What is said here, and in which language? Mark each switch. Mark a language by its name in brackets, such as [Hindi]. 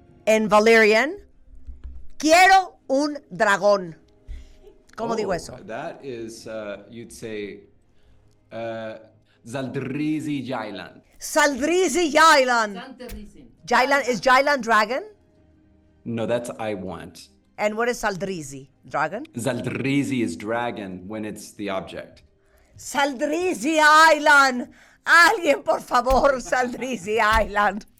[Spanish] en Valyrian, quiero un dragón. ¿Cómo digo eso? [English] That is, you'd say, Zaldrizi Jailan. Saldrizi Jailan. Jailan, is Jailan dragon? No, that's I want. And what is Saldrizi? Dragon? Zaldrizi is dragon when it's the object. Saldrizi Island. [Spanish] Alguien, por favor, Saldrizi Island.